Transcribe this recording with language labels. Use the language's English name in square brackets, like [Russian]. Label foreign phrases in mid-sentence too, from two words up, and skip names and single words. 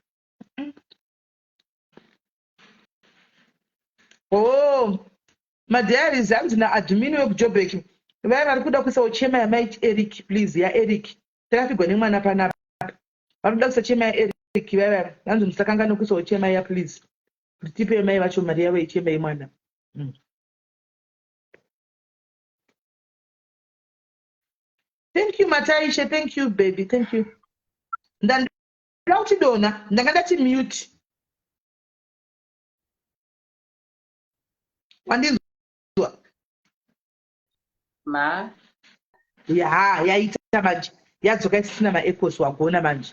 [Shona] Madiaries hanzi naadmin wekujobek vaya vari kuda kuisawo chema yamai Eric, please yaEric takapigwa nemwana panapa vanoda kuisa chema yaEric vaya hanzi musakangana kuisawo chema ya please kuti tipe mai vacho mari yavo yechema yemwana. [English] Thank you Mataisha, thank you baby, thank you. [Shona] Ndanda kuti dona ndanga ndati mute wandinzwa Ma yaita manje yadzoka isisina maecos wagona manje.